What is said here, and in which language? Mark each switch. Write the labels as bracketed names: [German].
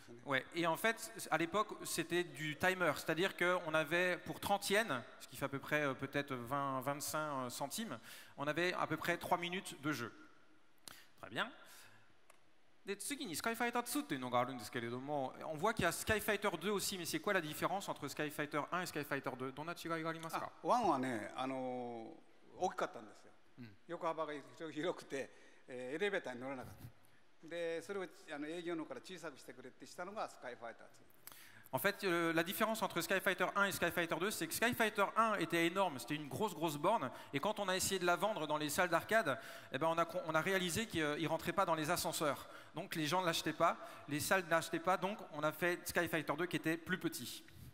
[French] Ouais, et en fait, à l'époque, c'était du timer, c'est-à-dire qu'on avait pour 30 yens, ce qui fait à peu près peut-être 20-25 centimes, on avait à peu près 3 minutes de jeu. Très bien. [Japanese] で次にスカイファイター2っていうのがあるんですけれども、 [French] on voit qu'il y a Sky Fighter 2 aussi, mais c'est quoi la différence entre Sky Fighter 1 et Sky Fighter 2? [Japanese] どんな違いがありますか？ワンはね、大きかったんですよ、横幅が広くて、エレベーターに乗れなかった。でそれを営業の方から小さくしてくれってしたのがスカイファイター2。 [French] En fait, la différence entre Sky Fighter 1 et Sky Fighter 2, c'est que Sky Fighter 1 était énorme, c'était une grosse borne, et quand on a essayé de la vendre dans les salles d'arcade, eh ben on a réalisé qu'il ne rentrait pas dans les ascenseurs. Donc les gens ne l'achetaient pas, les salles ne l'achetaient pas, donc on a fait Sky Fighter 2 qui était plus petit.